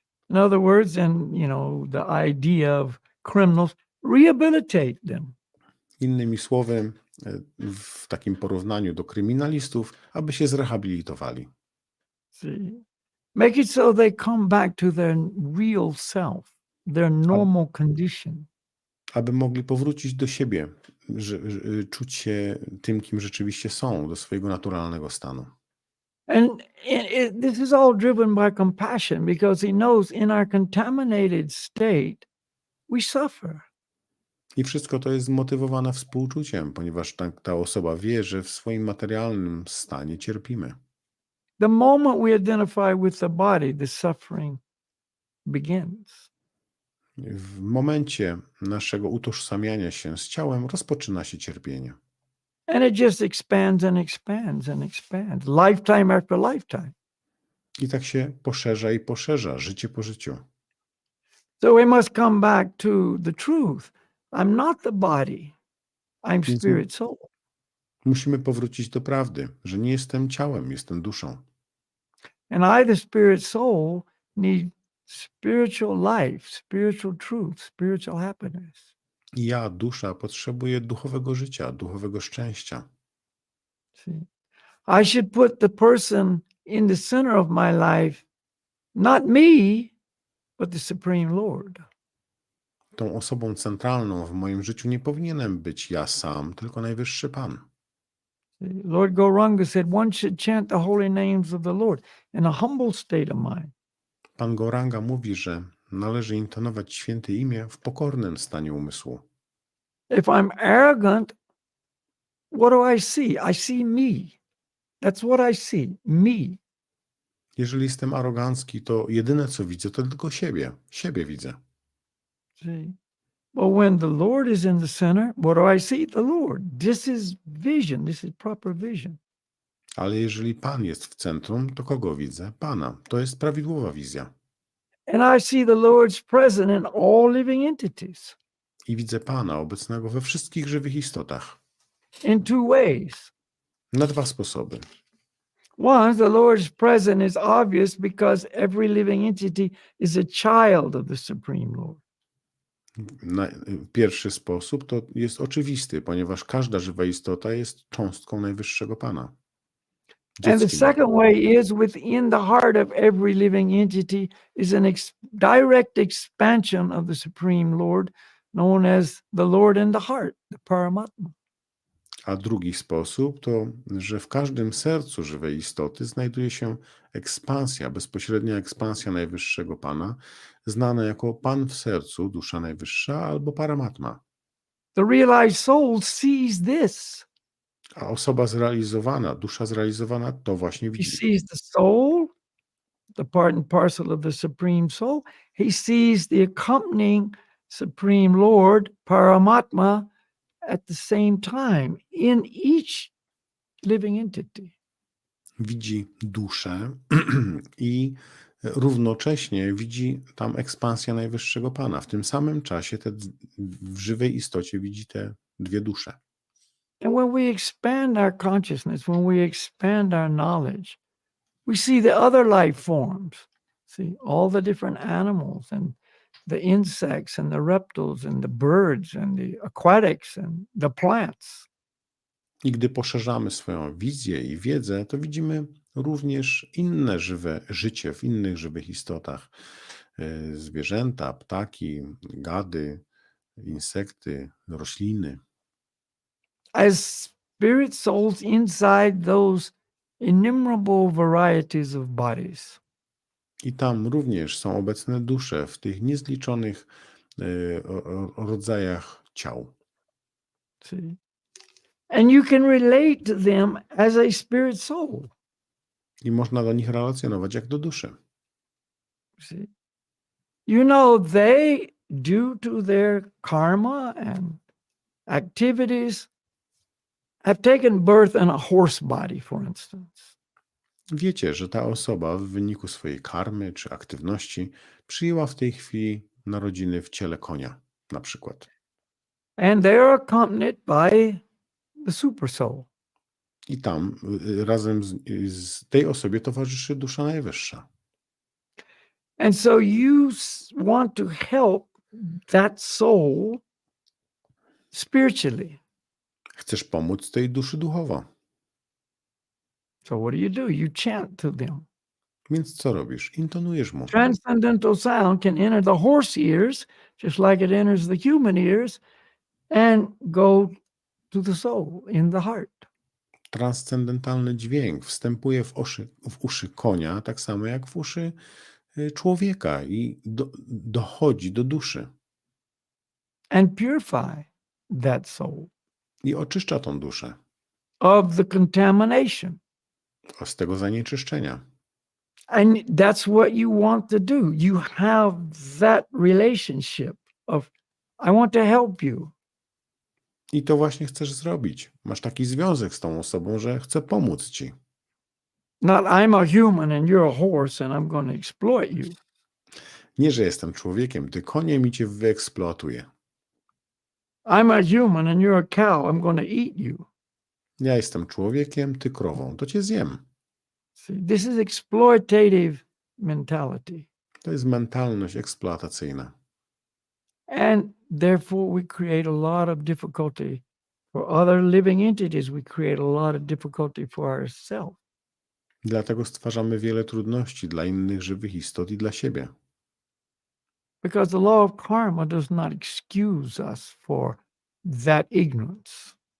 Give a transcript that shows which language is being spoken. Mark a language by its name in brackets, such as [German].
[English] In other words, and the idea of criminals, rehabilitate them. [Polish] Innymi słowy, w takim porównaniu do kryminalistów, aby się zrehabilitowali. [English] See? Make it so they come back to their real self, their normal condition. [Polish] Aby mogli powrócić do siebie, czuć się tym, kim rzeczywiście są, do swojego naturalnego stanu. [English] And this is all driven by compassion, because he knows in our contaminated state we suffer. [Polish] I wszystko to jest zmotywowane współczuciem, ponieważ ta osoba wie, że w swoim materialnym stanie cierpimy. [English] The moment we identify with the body, the suffering begins. [Polish] W momencie naszego utożsamiania się z ciałem rozpoczyna się cierpienie. [English] And it just expands and expands and expands, lifetime after lifetime. [Polish] I tak się poszerza i poszerza, życie po życiu. [English] So we must come back to the truth. I'm not the body. I'm spirit soul. [Polish] Musimy powrócić do prawdy, że nie jestem ciałem, jestem duszą. [English] And I, the spirit soul, need spiritual life, spiritual truth, spiritual happiness. [Polish] I ja, dusza, potrzebuję duchowego życia, duchowego szczęścia. [English] See? I should put the person in the center of my life, not me, but the Supreme Lord. [Polish] Tą osobą centralną w moim życiu nie powinienem być ja sam, tylko najwyższy Pan. [English] Lord Gauranga said one should chant the holy names of the Lord in a humble state of mind. [Polish] Pan Gauranga mówi, że należy intonować święte imię w pokornym stanie umysłu. [English] If I'm arrogant, what do I see? I see me. That's what I see, me. [Polish] Jeżeli jestem arogancki, to jedyne co widzę, to tylko siebie. Siebie widzę. [English] See? But when the Lord is in the center, what do I see? The Lord. This is vision. This is proper vision. [Polish] Ale jeżeli Pan jest w centrum, to kogo widzę? Pana. To jest prawidłowa wizja. [English] And I see the Lord's present in all living entities. [Polish] I widzę Pana obecnego we wszystkich żywych istotach. [English] In two ways. [Polish] Na dwa sposoby. [English] One, the Lord's present is obvious because every living entity is a child of the Supreme Lord. [Polish] Pierwszy sposób to jest oczywisty, ponieważ każda żywa istota jest cząstką najwyższego Pana. [English] And the second way is within the heart of every living entity is an direct expansion of the Supreme Lord, known as the Lord in the heart, the Paramatma. [Polish] A drugi sposób to, że w każdym sercu żywej istoty znajduje się ekspansja, bezpośrednia ekspansja najwyższego Pana, znana jako Pan w sercu, dusza najwyższa albo Paramatma. [English] The realized soul sees this. [Polish] A osoba zrealizowana, dusza zrealizowana to właśnie [English] He [Polish] widzi. [English] sees the soul, the part and parcel of the Supreme Soul. He sees the accompanying Supreme Lord, Paramatma, at the same time in each living entity. [Polish] Widzi duszę i równocześnie widzi tam ekspansję Najwyższego Pana. W tym samym czasie w żywej istocie widzi te dwie dusze. [English] And when we expand our consciousness, when we expand our knowledge, we see the other life forms. See all the different animals and the insects and the reptiles and the birds and the aquatics and the plants. [Polish] I gdy poszerzamy swoją wizję i wiedzę, to widzimy również inne życie w innych żywych istotach. Zwierzęta, ptaki, gady, insekty, rośliny. [English] As spirit souls inside those innumerable varieties of bodies. [Polish] I tam również są obecne dusze w tych niezliczonych rodzajach ciał. [English] See? And you can relate to them as a spirit soul. [Polish] I można do nich relacjonować jak do duszy. [English] See? You know, they, due to their karma and activities, have taken birth in a horse body, for instance. [Polish] Wiecie, że ta osoba w wyniku swojej karmy czy aktywności przyjęła w tej chwili narodziny w ciele konia, na przykład. [English] And they are accompanied by the super soul. [Polish] I tam razem z tej osobie towarzyszy dusza najwyższa. [English] And so you want to help that soul spiritually. [Polish] Chcesz pomóc tej duszy duchowo. [English] So what do? You chant to them. [Polish] Więc co robisz? Intonujesz mu. [English] Transcendental sound can enter the horse ears, just like it enters the human ears, and go to the soul in the heart. [Polish] Transcendentalny dźwięk wstępuje w uszy konia, tak samo jak w uszy człowieka i dochodzi do duszy. [English] And purify that soul [Polish] I oczyszcza tą duszę [English] of the contamination. [Polish] z tego zanieczyszczenia. [English] And that's what you want to do. You have that relationship of, I want to help you. [Polish] I to właśnie chcesz zrobić. Masz taki związek z tą osobą, że chce pomóc ci. [English] Not I'm a human and you're a horse and I'm going to exploit you. [Polish] Nie, że jestem człowiekiem, ty koniem i cię wyeksploatuję. [English] I'm a human and you're a cow, I'm going to eat you. [Polish] Ja jestem człowiekiem, ty krową, to cię zjem. [English] See, this is exploitative mentality. [Polish] To jest mentalność eksploatacyjna. [English] And therefore we create a lot of difficulty for other living entities. We create a lot of difficulty for ourselves. [Polish] Dlatego stwarzamy wiele trudności dla innych żywych istot i dla siebie. [English] Because the law of karma does not excuse us for that ignorance.